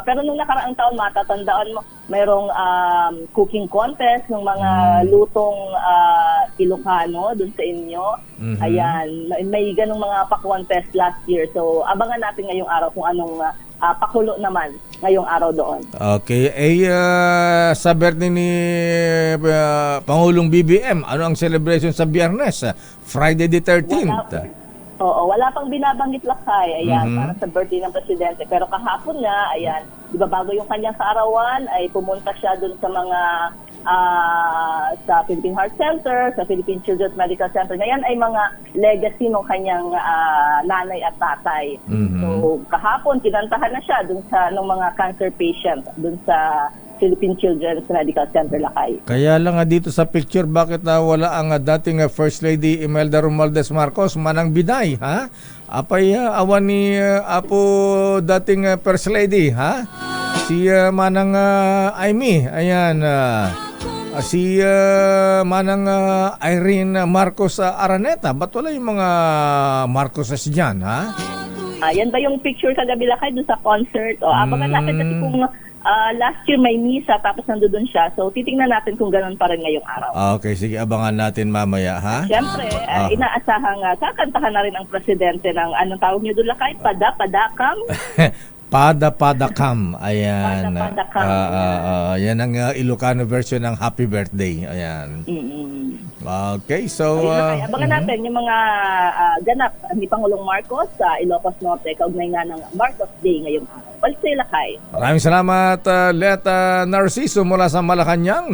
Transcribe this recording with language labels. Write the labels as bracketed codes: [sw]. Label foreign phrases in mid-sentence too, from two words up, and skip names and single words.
[tl] Pero nung nakaraang taon, matatandaan mo, mayroong cooking contest ng mga lutong Ilocano dun sa inyo. Ayan. May ganung mga pa-contest [en] last year. [tl] So, abangan natin ngayong araw kung anong pakulo naman ngayong araw doon. Okay. Sa birthday ni Pangulong BBM, ano ang celebration sa Biyernes? [en] Friday the 13th. [tl] Wala pang binabanggit lakay, ayan, para sa birthday ng presidente. Pero kahapon nga, ayan, di ba bago yung kanyang kaarawan, ay pumunta siya dun sa mga sa Philippine Heart Center, sa Philippine Children's Medical Center. Ngayon ay mga legacy ng kanyang nanay at tatay. So kahapon, kinantahan na siya dun sa ng mga [en] cancer patient [tl] dun sa Philippine Children's Medical Center, Lakay. Kaya lang dito sa picture, bakit wala ang dating First Lady Imelda Romualdez Marcos, manang biday, ha? [ilo] Apay awan ni Apo dating First Lady, ha? [tl] Si manang Amy, ayan, si manang Irene Marcos Araneta. Ba't wala yung mga Marcoses dyan, ha? Yan ba yung picture kagabi, Lakay, doon sa concert? O, abangan natin kasi kung [en] last year [tl] may misa tapos nandoon siya. So, titingnan natin kung ganun pa rin ngayong araw. Okay, sige, abangan natin mamaya, ha? Siyempre, inaasahang kakantahan na rin ang presidente ng, anong tawag niyo doon, Lakay? Padakam? Pada-padakam. Ayan. Pada-padakam. Yan ang Ilocano version ng Happy Birthday. Ayan. Okay, so... Ayun, abangan natin yung mga ganap ni Pangulong Marcos sa Ilocos Norte, kaugnay nga ng Marcos Day ngayong araw. Balik sa'yo, Lakay. Maraming salamat, Leta Narciso mula sa Malacanang.